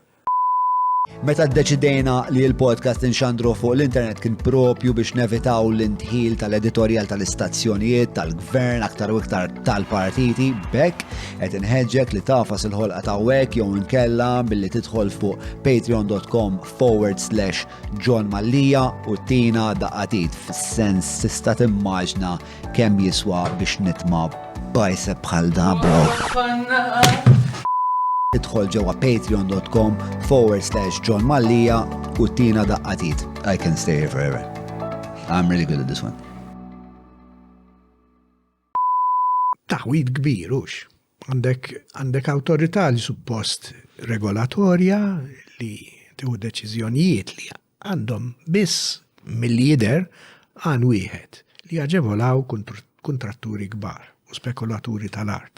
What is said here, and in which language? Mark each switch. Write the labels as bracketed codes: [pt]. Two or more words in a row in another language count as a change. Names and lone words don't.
[mt] Meta ddeċidejna li l-podcast inxandru fuq l-internet kien propju biex nevitaw l-intħil tal-editorial tal-istazzjonijiet, tal-gvern, aktar u iktar tal-partiti, bekk qed inħeġġek li tafas il-ħolqa ta' hekk jew inkella billi tidħol fuq patreon.com/John Mallia u tina daqqatit fis-sens tista' timmaġna kemm jiswa biex nitma' bicep bħal da bro. Tidħol ġewwa patreon.com/John Mallia u tina daqqatit. [en] I can stay here forever. I'm really good at this one. [mt] Taħwid kbir hux. Għandek awtorità li suppost regolatorja li tieħu deċiżjonijiet li għandhom biss mill-lider għan wieħed li jaġevolaw kontratturi kbar u spekulaturi tal-art.